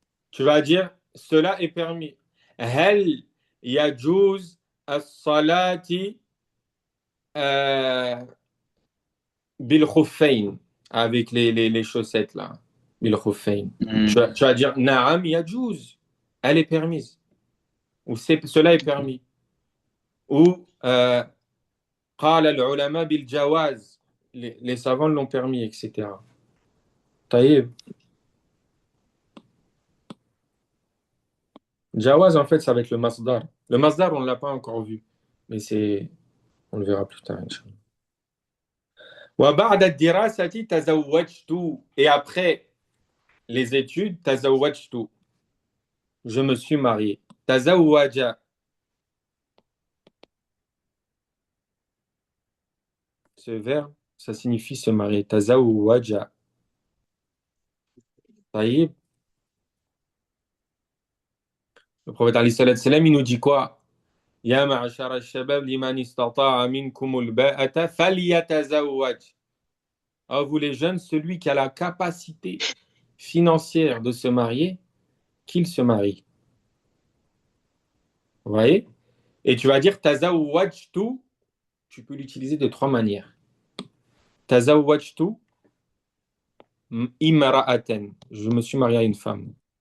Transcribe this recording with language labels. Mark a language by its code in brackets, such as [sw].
[fr] Tu vas dire, cela est permis. [ar] هل يجوز الصلاة بالخفين [fr] avec les chaussettes là. [ar] بالخفين. Hmm. [fr] Tu vas dire, [ar] نعم يجوز. [fr] Elle est permise. Ou cela est permis. [ar] Ou قال العلماء بالجواز. [fr] Les savants l'ont permis, etc. طيب. Jawaz, en fait, ça va être le masdar. Le masdar, on ne l'a pas encore vu, mais on le verra plus tard, Inch'Allah. [ar] وبعد الدراسة تزوجت. [fr] Et après les études, تزوجت. Je me suis marié. تزوج. Ce verbe, ça signifie se marier. [ar] تزوج. طيب. [fr] Le prophète alayhi salatu salam, il nous dit quoi? [ar] يا معشر الشباب لمن استطاع منكم الباءة فليتزوج. [fr] Ah, vous les jeunes, celui qui a la capacité financière de se marier, qu'il se marie. Vous voyez? Et tu vas dire tazawwajtu, tu peux l'utiliser de trois manières. [ar] Tazawwajtu imra'atan, [fr] je me suis marié à une femme.